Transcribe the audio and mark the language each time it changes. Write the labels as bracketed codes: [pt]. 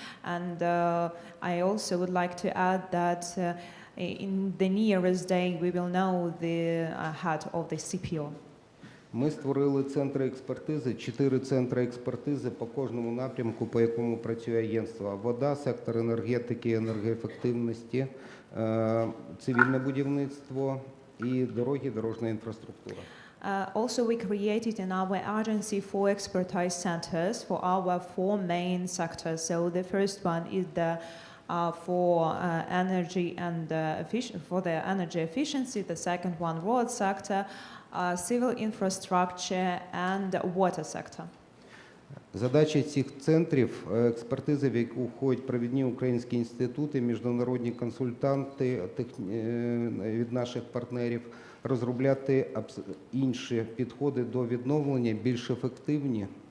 [en] And I also would like to add that in the nearest day we will know the head of the CPO. [uk] Ми створили центри експертизи, 4 центри експертизи по кожному напрямку, по якому працює агентство. Вода, сектор енергетики, енергоефективності, цивільне будівництво і дороги, дорожня інфраструктура. [en] Also, we created in our agency 4 expertise centers for our 4 main sectors. So the first one is for energy and for the energy efficiency. The second one, road sector, civil infrastructure, and water sector. [uk] Задача цих центрів – експертизи, в яку входять провідні українські інститути, міжнародні консультанти від наших партнерів, розробляти інші підходи до відновлення, більш ефективні.